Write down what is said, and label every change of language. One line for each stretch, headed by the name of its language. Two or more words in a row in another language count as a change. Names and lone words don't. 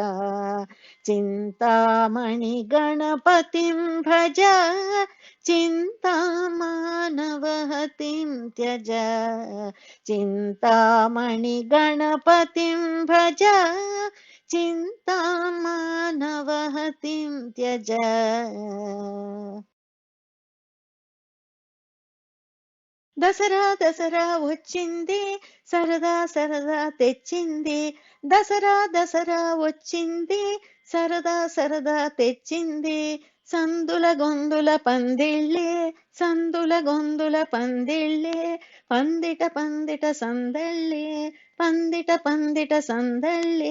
Sanskrit: चिन्तामणि गणपतिं भज, चिन्तामानवहतिं त्यज। चिन्तामणि गणपतिं भज, चिन्तामानवहतिं त्यज।
Telugu: దసరా దసరా వచ్చింది, సరదా సరదా తెచ్చింది. దసరా దసరా వచ్చింది, సరదా సరదా తెచ్చింది. సందుల గొందుల పందిళ్ళే, సందుల గొందుల పందిళ్ళే, పందిట పందిట సందళ్ళే, పందిట పందిట సందళ్ళే.